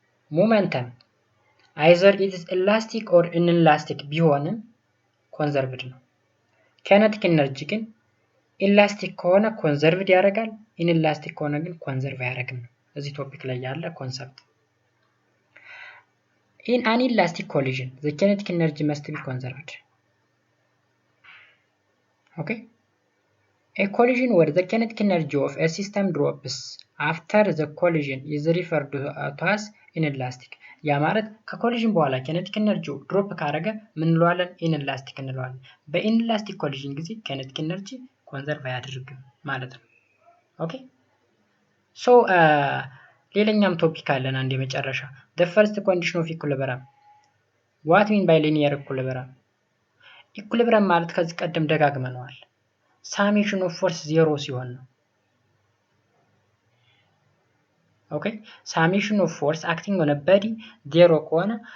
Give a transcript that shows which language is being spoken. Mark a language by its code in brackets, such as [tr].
[en] momentum either it is elastic or inelastic [am] ቢሆንም ኮንዘርቭድ ነው። kinetic energy ግን ኢላስቲክ ከሆነ ኮንዘርቭድ ያደርጋል፣ ኢንላስቲክ ከሆነ ግን ኮንዘርቭ አያደርግም ነው እዚህ ቶፒክ ላይ ያለ ኮንሰፕት። [en] In an elastic collision, the kinetic energy must be conserved. Okay? A collision where the kinetic energy of a system drops after the collision is referred to as inelastic. [am] ያ ማለት ከኮሊዥን በኋላ kinetic energy ድሮፕ ካረገ ምን እንለዋለን? ኢንላስቲክ እንለዋለን። በኢንላስቲክ ኮሊዥን ጊዜ kinetic energy ኮንዘርቭ አያደርግም ማለት ነው። ኦኬ ሶ ሌላኛም ቶፒክ አለን አንድ የመጨረሻ [en] the first condition of equilibrium. what mean by linear equilibrium? [am] equilibrium ማለት ከዚህ ቀደም ደጋግመነዋል። [en] summation of force 0 ሲሆን ነው። ኦኬ summation of force acting on a body [am] 0 ከሆነ